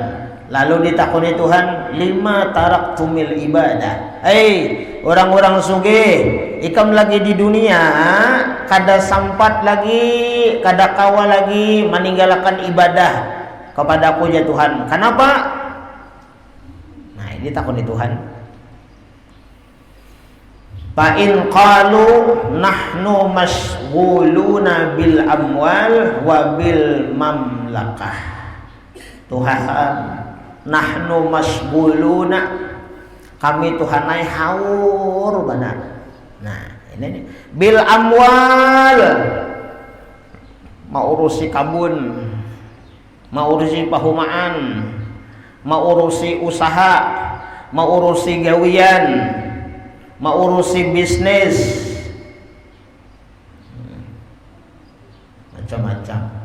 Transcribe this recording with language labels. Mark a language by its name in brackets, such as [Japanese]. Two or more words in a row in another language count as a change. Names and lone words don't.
[Banjar] Lalu ditakuni Tuhan, [Arabic] لم تركتم العبادة. [Banjar] Orang-orang sugih, ikam lagi di dunia, kada sampat lagi, kada kawa lagi meninggalkan ibadah kepadaku ya Tuhan. Kenapa? Nah ini takuni Tuhan. [Arabic] فإن قالوا نحن مشغولون بالأموال وبالمملكة. [Banjar] Tuhan, [Arabic] نحن مشغولون, [Banjar] kami Tuhanai haur benar. Nah ini nih, [Arabic] بالأموال, [Banjar] mau urusi kabun, mau urusi pahumaan, mau urusi usaha, mau urusi gawian, mau urusi bisnis, macam-macam.